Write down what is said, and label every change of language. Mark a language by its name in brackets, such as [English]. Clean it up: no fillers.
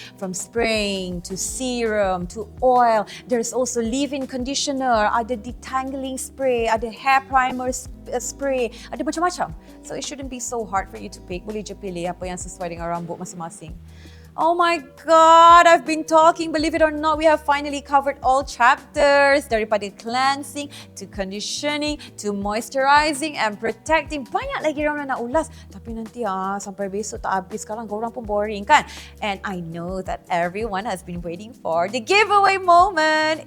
[English] From spraying to serum to oil. There's also leave-in conditioner. [Malay] Ada detangling spray. Ada hair primer spray. Ada macam-macam. [English] So it shouldn't be so hard for you to pick. [Malay] Boleh je pilih apa yang sesuai dengan rambut masing-masing. [English] Oh my God, I've been talking. Believe it or not, we have finally covered all chapters. [Malay] Daripada cleansing to conditioning to moisturizing and protecting. Banyak lagi Ramona nak ulas. Tapi nanti sampai besok tak habis. Sekarang korang pun boring kan? [English] And I know that everyone has been waiting for the giveaway moment.